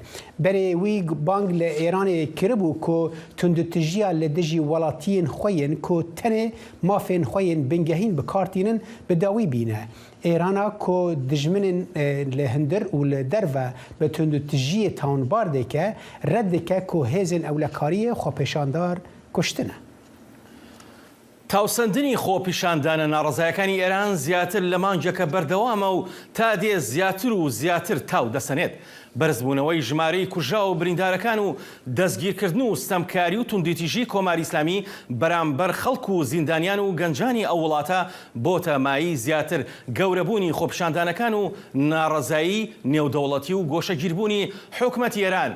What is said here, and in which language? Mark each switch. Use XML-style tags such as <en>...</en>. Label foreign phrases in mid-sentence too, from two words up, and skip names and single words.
<ku>Berê wî bang li Êranê kiribû ku tundutijiya li dijî welatiyên xwe yên ku tenê mafên xwe yên bingehîn bikartînin bi dawî bîne. Êrana ku dijminên li hindir û li derve bi tundutijiyê tawanbar dike red dike ku hêzên ewlekariyê xwepêşandar kuştine.</ku> <ckb>تاوسەندنی خۆپیشاندانە ناڕەزایەکانی ئێران زیاتر لە مانگێکە بەردەوامە و تا دێ زیاتر و زیاتر تاو دەسەنێت. بەرزبوونەوەی ژمارەی کوژرا و بریندارەکان و دەستگیرکردن و ستەمکاری و توندیتیژی کۆماری ئیسلامی بەرامبەر خەڵک و زیندانیان و گەنجانی ئەو وڵاتە بۆتە مایی زیاتر گەورەبوونی خۆپیشاندانەکان و ناڕەزایی نێودەوڵەتی و گۆشەگیربوونی حکومەتی ئێران.</ckb>